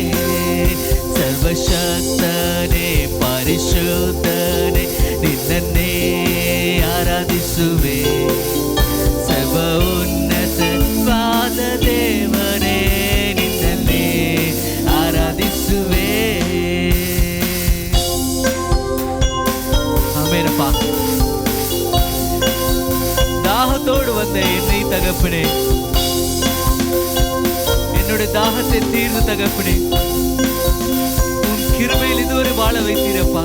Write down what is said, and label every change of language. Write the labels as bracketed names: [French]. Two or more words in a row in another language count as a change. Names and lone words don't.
[Kannada] ಸರ್ವಶಕ್ತನೇ ಪರಿಶುದ್ಧನೇ ನಿನ್ನನ್ನೇ ಆರಾಧಿಸುವೆ. ಸರ್ವ ಉನ್ನತವಾದ ದೇವನೇ ನಿನ್ನನ್ನೇ ಆರಾಧಿಸುವೆ. [Tamil] ஆமென்ப்பா. தாகத்தோடு வந்த என்னை தகப்பனே, என்னுடைய தாகத்தை தீர்ந்து தகப்பனே, உன் கிருபையில் இதுவரை வாழ வைத்தீரப்பா.